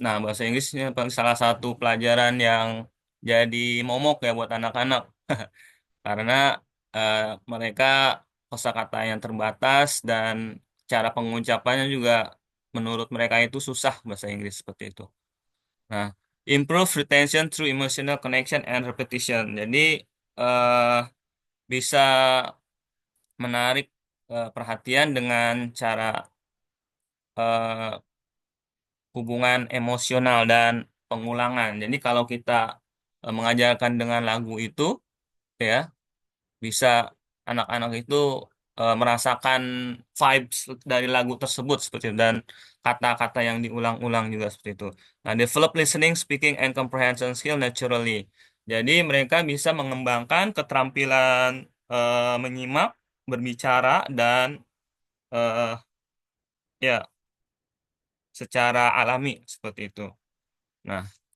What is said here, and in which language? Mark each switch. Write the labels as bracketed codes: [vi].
[id] Nah, bahasa Inggris ini salah satu pelajaran yang jadi momok ya buat anak-anak karena eh, mereka kosakata yang terbatas dan cara pengucapannya juga menurut mereka itu susah bahasa Inggris seperti itu. [en] Nah, improve retention through emotional connection and repetition. [id] Jadi eh, bisa menarik perhatian dengan cara eh, hubungan emosional dan pengulangan. Jadi kalau kita mengajarkan dengan lagu itu, ya bisa anak-anak itu merasakan vibes dari lagu tersebut seperti itu dan kata-kata yang diulang-ulang juga seperti itu. [en] Nah, develop listening, speaking, and comprehension skill naturally. [id] Jadi mereka bisa mengembangkan keterampilan menyimak, berbicara, dan eh, ya secara alami seperti itu. Nah,